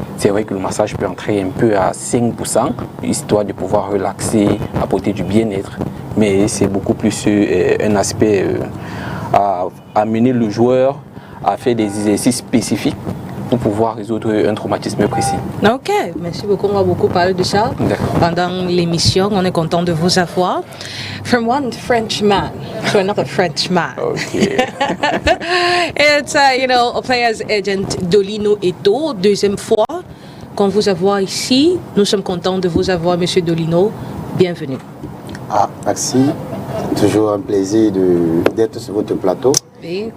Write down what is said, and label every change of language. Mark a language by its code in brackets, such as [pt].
[fr] C'est vrai que le massage peut entrer un peu à 5%, histoire de pouvoir relaxer, apporter du bien-être. Mais c'est beaucoup plus un aspect à amener le joueur à faire des exercices spécifiques pour pouvoir résoudre un traumatisme précis. Ok, merci beaucoup. On va beaucoup parler de ça pendant l'émission. On est content de vous avoir. [en] From one Frenchman to another Frenchman. Okay. It's, a player's agent [fr] Dolino Eto, deuxième fois qu'on vous avoir ici. Nous sommes contents de vous avoir, Monsieur Dolino. Bienvenue. Merci. Toujours un plaisir d'être sur votre plateau. Oui.